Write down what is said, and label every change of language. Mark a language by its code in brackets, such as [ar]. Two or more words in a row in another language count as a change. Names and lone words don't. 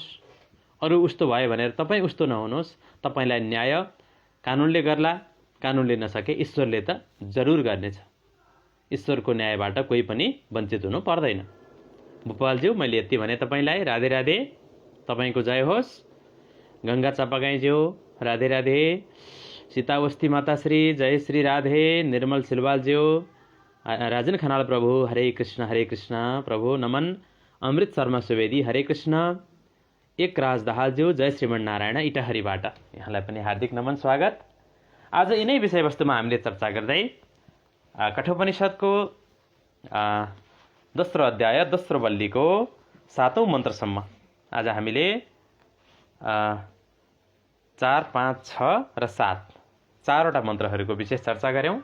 [ne] अरू उस्तो भयो भनेर तपाईँ उस्तो नहुनुहोस्। तपाईलाई न्याय कानुनले गर्ला, कानुनले नसके ईश्वरले त जरुर गर्नेछ। ईश्वरको न्यायबाट कोही पनि वञ्चित हुनु पर्दैन। भोपालज्यू, मैले यति भने तपाईलाई। राधे राधे, तपाईको जय होस्। गंगा चापागाईज्यू, राधे राधे। सीतावस्थी माताश्री, जय श्री राधे। निर्मल सिलवालज्यू, राजन खनाल प्रभु, हरे कृष्ण प्रभु, नमन। अमृत शर्मा सुवेदी, हरे कृष्ण। एक राज दाहालज्यू, जय श्रीमन नारायण, इटहरीबाट यहाँलाई पनि हार्दिक नमन, स्वागत। आज यिनै विषयवस्तुमा हामीले चर्चा गर्दै कठोपनिषदको दोस्रो अध्याय, दोस्रो बल्लीको 7औं मन्त्रसम्म आज हामीले 4, 5, 6 र 7 चारवटा मन्त्रहरूको विशेष चर्चा गऱ्यौँ।